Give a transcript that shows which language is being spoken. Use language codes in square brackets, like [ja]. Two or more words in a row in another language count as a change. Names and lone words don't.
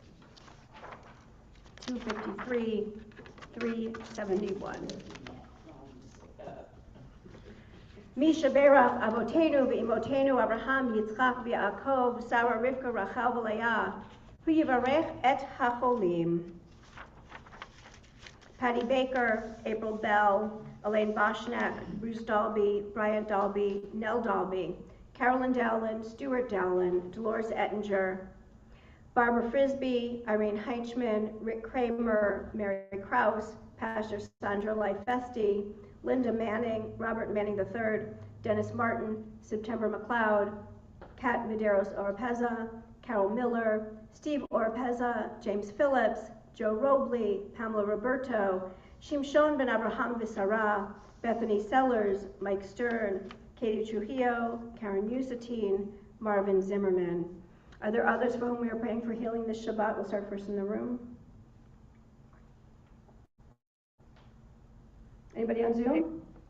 [en] 253, 371. [he] מי שברך אבותינו ואמותינו אברהם יצחק ויעקב שרה רבקה רחל ולאה הוא יברך את החולים. [en] Patty Baker, April Bell, Elaine Boschnack, Bruce Dalby, Brian Dalby, Nell Dalby, Carolyn Dowland, Stuart Dowland, Dolores Ettinger, Barbara Frisbee, Irene Heichman, Rick Kramer, Mary Krause, Pastor Sandra Leifesti, Linda Manning, Robert Manning III, Dennis Martin, September McLeod, Kat Medeiros Oropeza, Carol Miller, Steve Oropeza, James Phillips, Joe Robley, Pamela Roberto, Shimshon Ben Abraham Visara, Bethany Sellers, Mike Stern, Katie Trujillo, Karen Musatine, Marvin Zimmerman. Are there others for whom we are praying for healing this Shabbat? We'll start first in the room. Anybody on Zoom?